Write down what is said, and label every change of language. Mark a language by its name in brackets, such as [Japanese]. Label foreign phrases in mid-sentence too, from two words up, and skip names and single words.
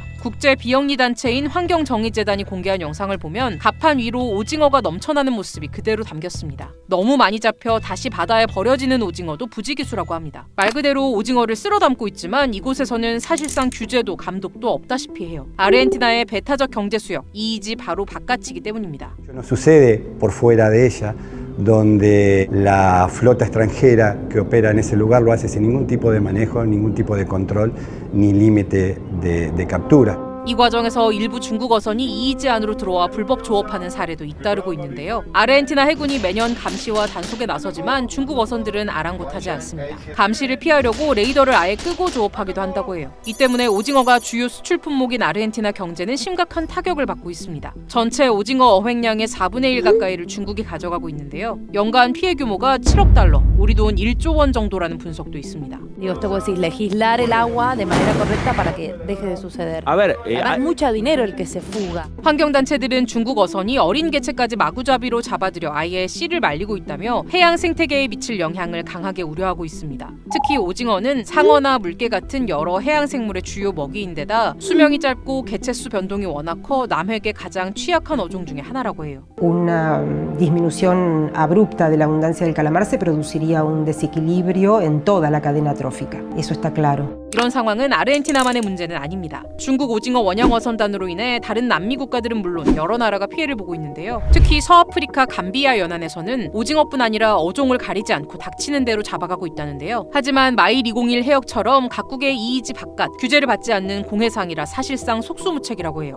[Korean] 국제 비영리 단체인 환경정의재단이 공개한 영상을 보면 갑판 위로 오징어가 넘쳐나는 모습이 그대로 담겼습니다. 너무 많이 잡혀 다시 바다에 버려지는 오징어도 부지기수라고 합니다. 말 그대로 오징어를 쓸어 담고 있지만 이곳에서는 사실상 규제도 감독도 없다시피 해요. 아르헨티나의 배타적 경제 수역, 이익이 바로 바깥이기 때문입니다. [Spanish] No sucede por fuera de ella, donde la flota extranjera que opera en ese lugar lo hace sin ningún tipo de manejo, ningún tipo de control ni límite de captura. [Korean] 이 과정에서 일부 중국 어선이 이이지 안으로 들어와 불법 조업하는 사례도 잇따르고 있는데요. 아르헨티나 해군이 매년 감시와 단속에 나서지만 중국 어선들은 아랑곳하지 않습니다. 감시를 피하려고 레이더를 아예 끄고 조업하기도 한다고 해요. 이 때문에 오징어가 주요 수출 품목인 아르헨티나 경제는 심각한 타격을 받고 있습니다. 전체 오징어 어획량의 4분의 1 가까이를 중국이 가져가고 있는데요. 연간 피해 규모가 7억 달러, 우리 돈 1조 원 정도라는 분석도 있습니다. [Spanish] Esto es decir, legislar el agua de manera correcta para que deje de suceder. Es mucho dinero el que se fuga. [Korean] 환경단체들은 중국 어선이 어린 개체까지 마구잡이로 잡아들여 아예 씨를 말리고 있다며 해양 생태계에 미칠 영향을 강하게 우려하고 있습니다. 특히 오징어는 상어나 물개 같은 여러 해양 생물의 주요 먹이인데다 수명이 짧고 개체수 변동이 워낙 커 남획에 가장 취약한 어종 중에 하나라고 해요. [Spanish] Una disminución abrupta de la abundancia del calamar se produciría un desequilibrio en toda la cadena trófica. Eso está claro. [Korean] 이런 상황은 아르헨티나만의 문제는 아닙니다. 중국 오징어 원양 어선단으로 인해 다른 남미 국가들은 물론 여러 나라가 피해를 보고 있는데요. 특히 서아프리카 감비아 연안에서는 오징어뿐 아니라 어종을 가리지 않고 닥치는 대로 잡아가고 있다는데요. 하지만 마일 201 해역처럼 각국의 이이지 바깥 규제를 받지 않는 공해상이라 사실상 속수무책이라고 해요.